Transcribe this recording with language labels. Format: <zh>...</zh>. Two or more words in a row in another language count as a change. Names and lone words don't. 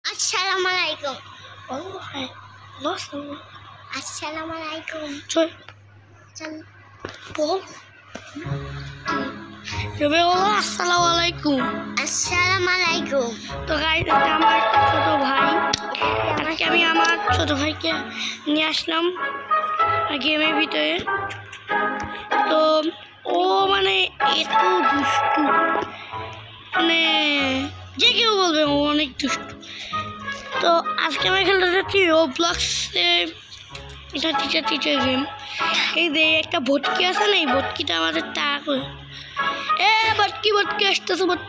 <en>Assalamualaikum. Oh, hi. Assalamualaikum. Sorry. Paul. Assalamualaikum. Assalamualaikum.</en> <bn>তো গাইস এটা আমার একটা ছোট ভাই আজকে আমি আমার ছোট ভাইকে নিয়ে আসলাম গেমের ভিতরে তো ও মানে এত দুষ্টু মানে যে কেউ বলবে ও অনেক দুষ্টু তো আজকে আমি খেলতে যাচ্ছি রোবলক্সে এটা টিচার গেম এই যে একটা ভটকি আছে না এই ভটকিটা আমাদের তাড়া করে ভটকি আসতেছে</bn>